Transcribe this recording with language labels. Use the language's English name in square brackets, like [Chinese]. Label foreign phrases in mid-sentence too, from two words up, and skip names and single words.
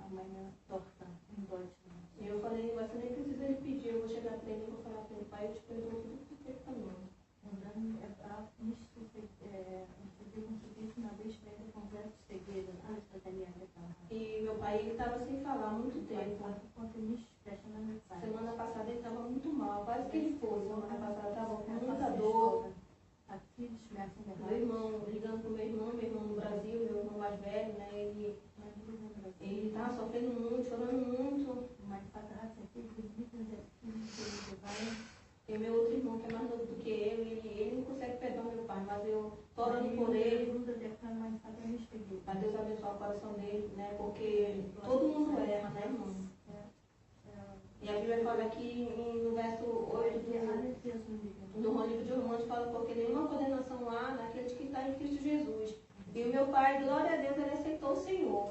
[German] meine Tochter in Deutschland. [Portuguese] E eu falei, você nem precisa ele pedir, eu vou chegar para ele e vou falar para ele, pai, eu te perdoo tudo que você fez para mim. [German] Und dann brach nicht zu Vergebung zu bitten, aber ich werde von selbst vergeben, alles, was mir angetan hat. [Portuguese] E meu pai, ele estava sem falar há muito [German] Mein [Portuguese] tempo. [German] Vater konnte nicht sprechen lange Zeit. [Portuguese] Semana passada ele estava muito mal, quase que ele foi. Semana passada estava com [German] Er ist [Portuguese] muita [German] fast [Portuguese] dor. [German] gestorben, hat viel Schmerzen [Portuguese] Meu [German] gehabt. [Portuguese] irmão, ligando pro meu irmão no Brasil, meu irmão mais velho, né? Ele estava sofrendo muito, chorando muito. [German] Mein Vater hat sehr viel gelitten, sehr viel geweint. [Portuguese] E meu outro irmão, que é mais novo do que eu, ele não consegue perdoar meu pai, mas eu tô orando por ele, [German] Bruder, der kann mein Vater nicht vergeben. [Portuguese] para Deus abençoar o coração dele, né? Porque todo mundo erra, né, irmão? E a Bíblia fala aqui no verso 8 do livro de Romanos, fala porque nenhuma condenação há naqueles que estão em Cristo Jesus. E o meu pai, glória a Deus, ele aceitou o Senhor.